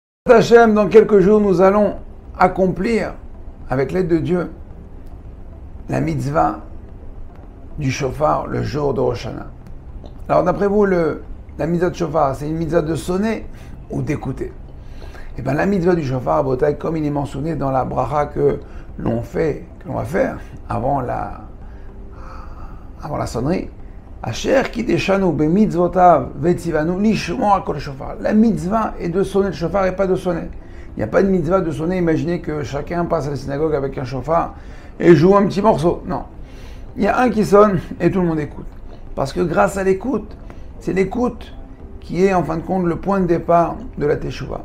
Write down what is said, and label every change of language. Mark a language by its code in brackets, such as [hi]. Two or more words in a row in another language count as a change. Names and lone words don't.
[fr] Hashem, dans quelques jours, nous allons accomplir, avec l'aide de Dieu, la mitzvah du shofar le jour de Rosh Hashanah. Alors d'après vous, la mitzvah de shofar, c'est une mitzvah de sonner ou d'écouter? Et bien la mitzvah du shofar à Botaï, comme il est mentionné dans la bracha que l'on va faire avant la sonnerie, [he] אשר קדשנו במצותיו וצונו לשמור קול שופר. [fr] La mitzvah est de sonner le shofar et pas de sonner. Il n'y a pas de mitzvah de sonner. Imaginez que chacun passe à la synagogue avec un shofar et joue un petit morceau. Non. Il y a un qui sonne et tout le monde écoute. Parce que grâce à l'écoute, c'est l'écoute qui est en fin de compte le point de départ de la teshuva.